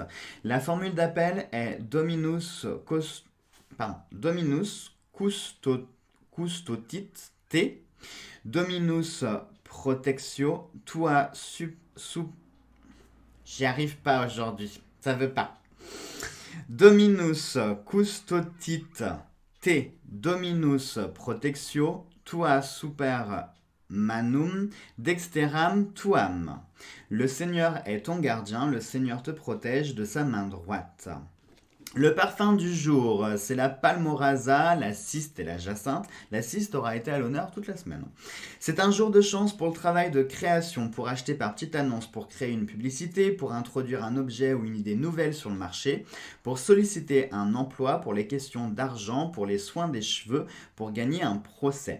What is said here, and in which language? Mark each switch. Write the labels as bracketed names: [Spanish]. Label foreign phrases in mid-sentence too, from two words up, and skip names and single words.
[French] La formule d'appel est [Latin] Dominus Custotit Te, Dominus Protectio, Tua [French] J'y arrive pas aujourd'hui, ça veut pas. [Latin] Dominus Custotit Te Dominus Protectio, Tua Super Manum Dexteram Tuam. [French] Le Seigneur est ton gardien, le Seigneur te protège de sa main droite. Le parfum du jour, c'est la palmorasa, la ciste et la jacinthe. La ciste aura été à l'honneur toute la semaine. C'est un jour de chance pour le travail de création, pour acheter par petite annonce, pour créer une publicité, pour introduire un objet ou une idée nouvelle sur le marché, pour solliciter un emploi, pour les questions d'argent, pour les soins des cheveux, pour gagner un procès.